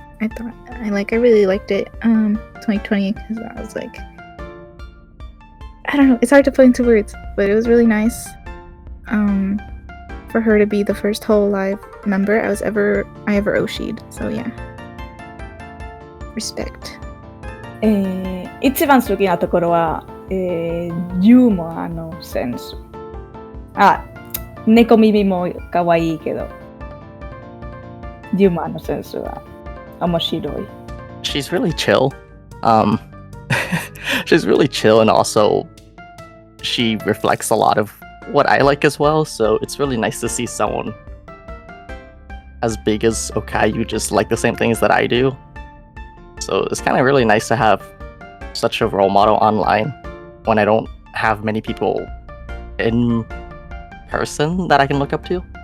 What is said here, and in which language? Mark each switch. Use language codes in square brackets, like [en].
[en] I really liked it 2020, because I was like, I don't know, it's hard to put into words, but it was really nice for her to be the first whole live member I ever Oshi'd. So yeah, respect. [ja] 一番好きなところは、ユーモアのセンス。猫耳も可愛いけど、ユーモアのセンスは面白い。 [en] She's really chill. She's really chill, and also she reflects a lot of what I like as well. So it's really nice to see someone as big as Okayu just like the same things that I do. So it's kind of really nice to have such a role model online when I don't have many people in person that I can look up to.